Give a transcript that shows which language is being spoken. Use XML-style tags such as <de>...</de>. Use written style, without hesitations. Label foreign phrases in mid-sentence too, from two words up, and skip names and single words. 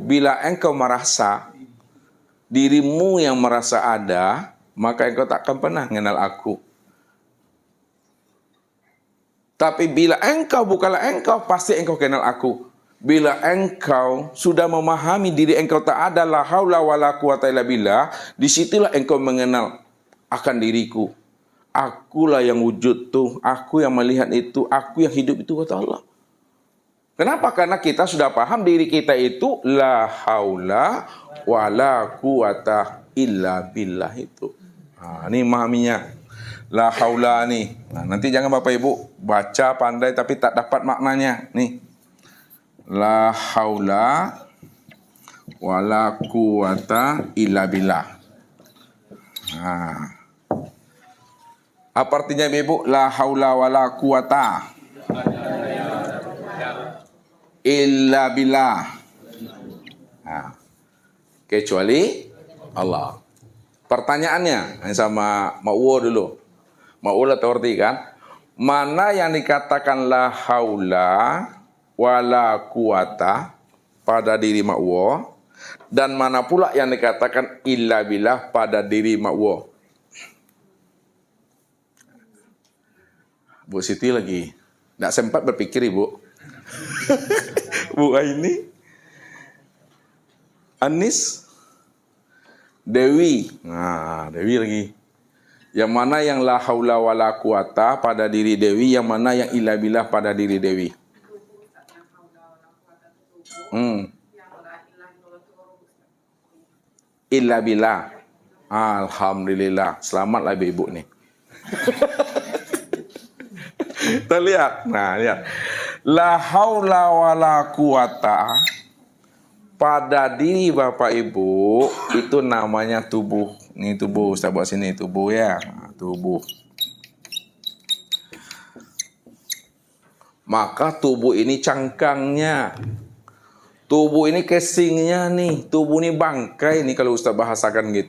<id>Bila engkau merasa dirimu yang merasa ada, maka engkau tak akan pernah mengenal aku. Tapi bila engkau bukanlah engkau, pasti engkau kenal aku. Bila engkau sudah memahami diri engkau tak ada</id> <ar>لا حول ولا قوة إلا بالله,</ar> <id>disitulah engkau mengenal akan diriku. Akulah yang wujud tuh, aku yang melihat itu, aku yang hidup itu, kata Allah. Kenapa? Karena kita sudah paham diri kita itu</id> <ar>لا حول ولا قوة إلا بالله</ar> <id>itu. Nah, ini memahaminya.</id> <ar>لا حول</ar> <id>nih. Nah, nanti jangan Bapak Ibu baca pandai tapi tak dapat maknanya. Nih.</id> <ar>لا حول ولا قوة إلا بالله.</ar> <id>Nah. Apa artinya Ibu?</id> <ar>لا حول ولا قوة إلا بالله.</ar> <id>Nah, kecuali Allah. Pertanyaannya sama Ma'wo dulu. Ma'wo tahu arti kan? Mana yang dikatakan</id> <ar>لا حول ولا قوة</ar> <id>pada diri Ma'wo, dan mana pula yang dikatakan</id> <ar>إلا بالله</ar> <id>pada diri Ma'wo? Bu Siti lagi tidak sempat berpikir Ibu. Bu Aini, Anis, Dewi. Nah, Dewi lagi. Yang mana yang</id> <ar>لا حول ولا قوة</ar> <id>pada diri Dewi, yang mana yang</id> <ar>إلا بالله</ar> <id>pada diri Dewi?</id> <ar>إلا بالله.</ar> <id>Alhamdulillah. Selamatlah Ibu nih. Kita lihat. Nah, lihat.</id> <ar>لا حول ولا قوة</ar> <id>pada diri Bapak Ibu itu namanya tubuh. Ini tubuh, saya buat sini tubuh ya. Nah, tubuh. Maka tubuh ini cangkangnya. Tubuh ini casingnya nih. Tubuh ini bangkai nih kalau Ustaz bahasakan gitu.</id>